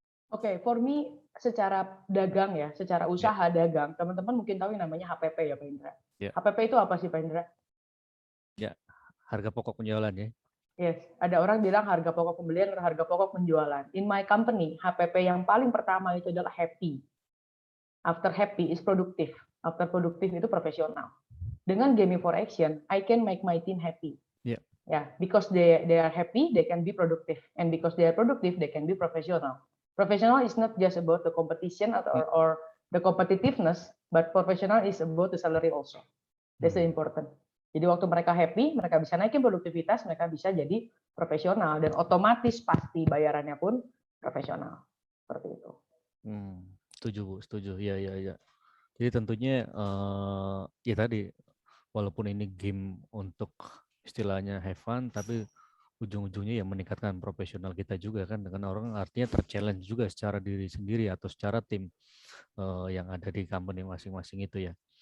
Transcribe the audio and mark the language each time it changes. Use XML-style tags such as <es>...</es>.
<id>Oke,</id> <en>for me</en> <id>secara dagang ya, secara usaha dagang, teman-teman mungkin tahu yang namanya HPP ya Pak Indra. Ya. HPP itu apa sih Pak Indra? Ya, harga pokok penjualan ya. Yes, ada orang bilang harga pokok pembelian atau harga pokok penjualan.</id> <en>In my company,</en> <id>HPP yang paling pertama itu adalah happy.</id> <en>After happy is productive. After productive itu profesional. Dengan gaming for action, I can make my team happy. Yeah. Yeah, because they are happy, they can be productive, and because they are productive, they can be professional. Professional is not just about the competition or the competitiveness, but professional is about the salary also. That's the important.</en> <id>Jadi waktu mereka happy, mereka bisa naikin produktivitas, mereka bisa jadi profesional dan otomatis pasti bayarannya pun profesional. Seperti itu. Setuju Bu, setuju. Iya. Jadi tentunya ya tadi walaupun ini game untuk istilahnya have fun, tapi ujung-ujungnya ya meningkatkan profesional kita juga kan dengan orang artinya terchallenge juga secara diri sendiri atau secara tim yang ada di company masing-masing itu ya.</id>